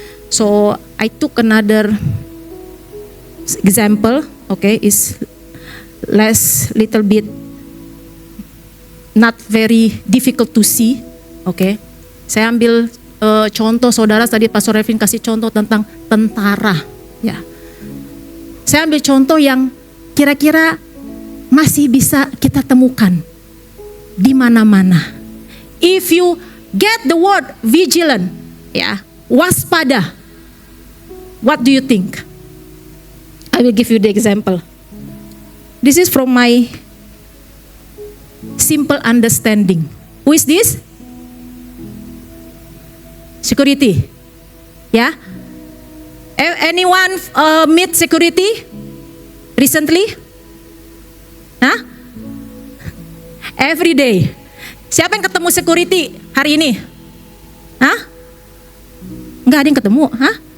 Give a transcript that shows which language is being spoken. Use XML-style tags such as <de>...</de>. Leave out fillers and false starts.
<en>So I took another example, okay, is little bit not very difficult to see, okay.</en> <id>Saya ambil contoh, saudara tadi Pastor Revin kasih contoh tentang tentara. Ya, saya ambil contoh yang kira-kira masih bisa kita temukan di mana-mana.</id> <en>If you get the word vigilant, ya, waspada, what do you think? I will give you the example. This is from my simple understanding. Who is this? Security. Yeah. Anyone meet security recently? Hah? Every day.</en> <id>Siapa yang ketemu security hari ini? Hah? Enggak ada yang ketemu, hah?</id>